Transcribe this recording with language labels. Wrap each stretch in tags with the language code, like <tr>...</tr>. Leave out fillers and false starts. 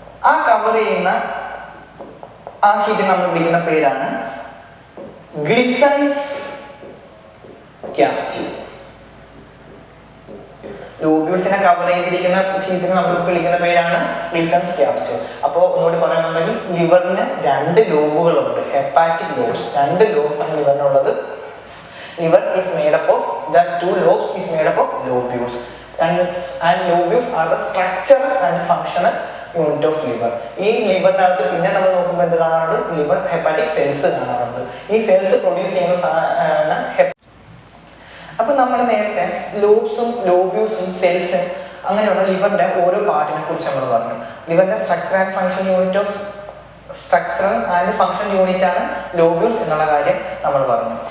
<ml>ആ കവർ ചെയ്യുന്ന ആ ഷീറ്റ് നമ്മൾ വിളിക്കുന്ന പേരാണ് ഗ്ലിസൺസ് ക്യാപ്സ്യൂൾ. ലോബ്യൂൾസിനെ കവർ ചെയ്തിരിക്കുന്ന ഷീറ്റിന് നമ്മൾ വിളിക്കുന്ന പേരാണ് ഗ്ലിസൺസ് ക്യാപ്സ്യൂൾ. അപ്പോൾ ഒന്നുകൂടി പറയുന്നുണ്ടെങ്കിൽ ലിവറിന് രണ്ട് ലോബുകളുണ്ട്, ഹെപ്പാറ്റിക് ലോബ്സ്. രണ്ട് ലോബ്സ് ആണ് ലിവറിനുള്ളത്.</ml> <en>Liver is made up of, the two lobes is made up of lobules, and lobules are the structure and functional unit of liver.</en> <ml>ഈ ലിവറിനകത്ത് പിന്നെ നമ്മൾ നോക്കുമ്പോൾ എന്ത് കാണാറുണ്ട്? ലിവർ ഹെപ്പാറ്റിക് സെൽസ് കാണാറുണ്ട്. ഈ സെൽസ് പ്രൊഡ്യൂസ് ചെയ്യുന്ന അപ്പൊ നമ്മൾ നേരത്തെ ലോബ്സും ലോബ്യൂൾസും സെൽസും അങ്ങനെയുള്ള ലിവറിന്റെ ഓരോ പാർട്ടിനെ കുറിച്ച് നമ്മൾ പറഞ്ഞു. ലിവറിന്റെ structure and function unit of structural and function unit ആണ് ലോബ്യൂൾസ് എന്നുള്ള കാര്യം നമ്മൾ പറഞ്ഞു.</ml>